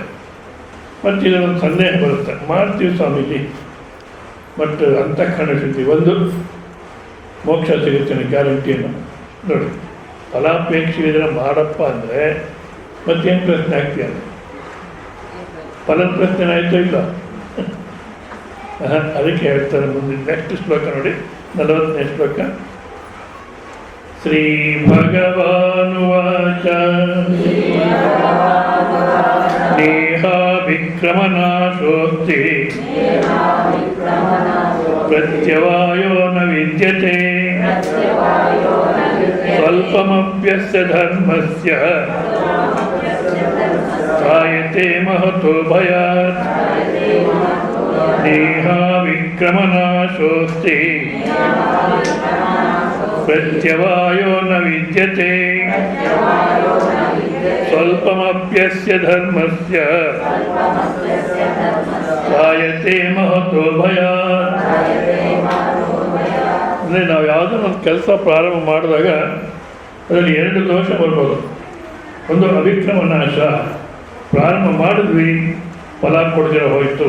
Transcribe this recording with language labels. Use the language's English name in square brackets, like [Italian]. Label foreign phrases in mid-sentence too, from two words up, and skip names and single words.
[Kannada] ಮತ್ತು ಇದೊಂದು ಸಂದೇಹ ಬರುತ್ತೆ, ಮಾಡ್ತೀವಿ ಸ್ವಾಮೀಜಿ, ಬಟ್ ಅಂತಃಕರಣ ಶುದ್ಧಿ ಒಂದು ಮೋಕ್ಷ ಸಿಗುತ್ತೆ ಗ್ಯಾರಂಟಿಯನ್ನು ನೋಡಿ. ಫಲಾಪೇಕ್ಷೆ ಇದನ್ನು ಮಾಡಪ್ಪ ಅಂದರೆ ಮತ್ತೇನು ಪ್ರಶ್ನೆ ಆಗ್ತೀಯ? ಫಲದ ಪ್ರಶ್ನೆ ಆಯಿತು ಇಲ್ಲ? ಅದಕ್ಕೆ ಹೇಳ್ತಾರೆ ಮುಂದೆ ನೆಕ್ಸ್ಟ್ ಶ್ಲೋಕ ನೋಡಿ, 40ನೇ ಶ್ಲೋಕ. [Sanskrit] ಶ್ರೀ ಭಗವಾನುವಾಚ ನೇಹಾಭಿಕ್ರಮನಾಶೋಸ್ತಿ ಪ್ರತ್ಯವಾಯೋ ನ ವಿದ್ಯತೆ ಸ್ವಲ್ಪಮಪ್ಯಸ್ಯ ಧರ್ಮಸ್ಯ ತ್ರಾಯತೆ ಮಹತೋ ಭಯಾತ್. ನೇಹಾಭಿಕ್ರಮನಾಶೋಸ್ತಿ ಪ್ರತ್ಯವಾಯೋ ನ ವಿದ್ಯತೆ ಸ್ವಲ್ಪಮಪ್ಯಸ್ಯ ಧರ್ಮಸ್ಯ ತ್ರಾಯತೆ ಮಹತೋ ಭಯಾತ್. [Kannada] ಅಂದರೆ ನಾವು ಯಾವುದೋ ಒಂದು ಕೆಲಸ ಪ್ರಾರಂಭ ಮಾಡಿದಾಗ ಅದರಲ್ಲಿ 2 ದೋಷ ಬರ್ಬೋದು. ಒಂದು ಅವಿಕ್ರಮ ನಾಶ, ಪ್ರಾರಂಭ ಮಾಡಿದ್ವಿ ಫಲ ಕೊಡದಿರ ಹೋಯಿತು.